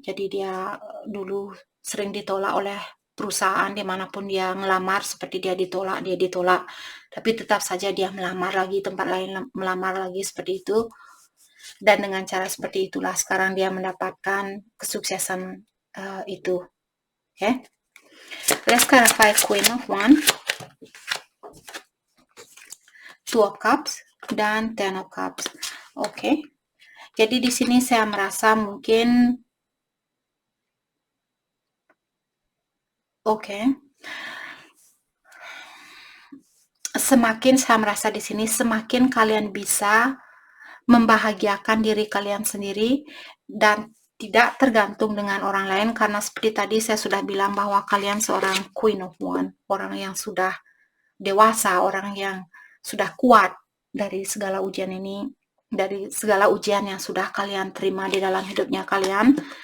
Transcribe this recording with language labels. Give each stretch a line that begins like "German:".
Indonesian: Jadi dia dulu sering ditolak oleh perusahaan dimanapun dia ngelamar, seperti dia ditolak. Tapi tetap saja dia melamar lagi, tempat lain melamar lagi seperti itu. Dan dengan cara seperti itulah sekarang dia mendapatkan kesuksesan itu.
English: Okay? Let's clarify Queen of Wands, Two of Cups, dan Ten of Cups.
Indonesian: Oke. Jadi di sini saya merasa mungkin semakin saya merasa di sini semakin kalian bisa membahagiakan diri kalian sendiri dan tidak tergantung dengan orang lain, karena seperti tadi saya sudah bilang bahwa kalian seorang Queen of Wands, orang yang sudah dewasa, orang yang sudah kuat dari segala ujian ini, dari segala ujian yang sudah kalian terima di dalam hidupnya kalian.